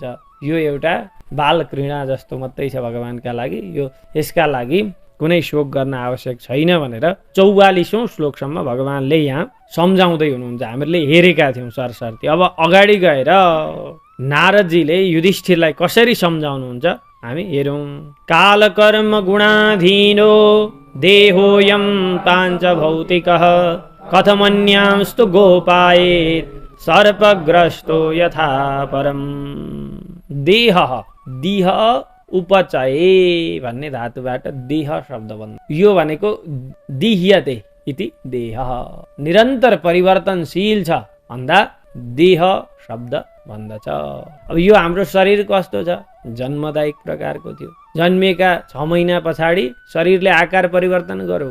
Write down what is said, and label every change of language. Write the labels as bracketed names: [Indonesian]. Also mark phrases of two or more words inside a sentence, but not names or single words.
[Nepali] यो एउटा बाल घृणा जस्तो मात्रै छ भगवानका लागि। यसका लागि कुनै शोक गर्न आवश्यक छैन भनेर 44औं श्लोकसम्म भगवानले यहाँ सम्झाउँदै हुनुहुन्छ। हामीहरूले हेरेका थियौँ सरसर्ती। अब अगाडि गएर नारदजीले युधिष्ठिरलाई कसरी सम्झाउनुहुन्छ हामी हेरौँ। [Sanskrit] कालकर्म गुणाधीनो देहोऽयं पाञ्च भौतिकः कथमन्यांस्तु गोपायेत् सर्पग्रस्तो यथा परम्। देह उपचये [Nepali] भन्ने धातुबाट देह शब्द बन्छ। यो भनेको [Sanskrit] दिह्यते इति देह, [Nepali] निरन्तर परिवर्तनशील छ भन्दा देह शब्द भन्दछ। अब यो हाम्रो शरीर कस्तो छ? जन्मदायक प्रकारको थियो। जन्मेका 6 महिना पछाडि शरीरले आकार परिवर्तन गर्यो।